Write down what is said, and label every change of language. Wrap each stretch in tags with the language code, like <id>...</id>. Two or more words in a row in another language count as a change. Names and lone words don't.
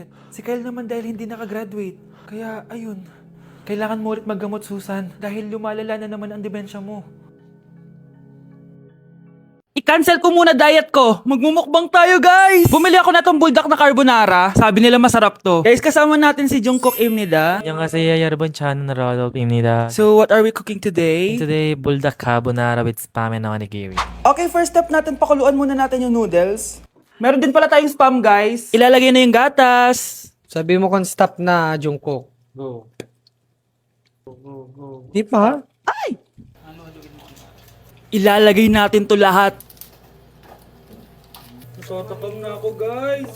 <tl>Si Kyle naman dahil hindi nakagraduate. Kaya, ayun. Kailangan mo ulit maggamot, Susan. Dahil lumalala na naman ang demensya mo. I-cancel ko muna diet ko. Magmumukbang tayo, guys! Bumili ako na tong buldak na carbonara. Sabi nila masarap to. Guys, kasama natin si</tl> <ko>정국 입니다. 안녕하세요 여러분 저는 러럽입니다.</ko> <en>So, what are we cooking today? Today buldak carbonara with spam and onigiri.</en> <tl>Okay, first step natin, pakuluan muna natin yung noodles. Meron din pala tayong spam, guys. Ilalagay na yung gatas. Sabi mo kung stop na, Jungkook.</tl> <en>Go.</en> <tl>Di pa? Ilalagay natin to lahat. Natatakam na ako, guys.</tl>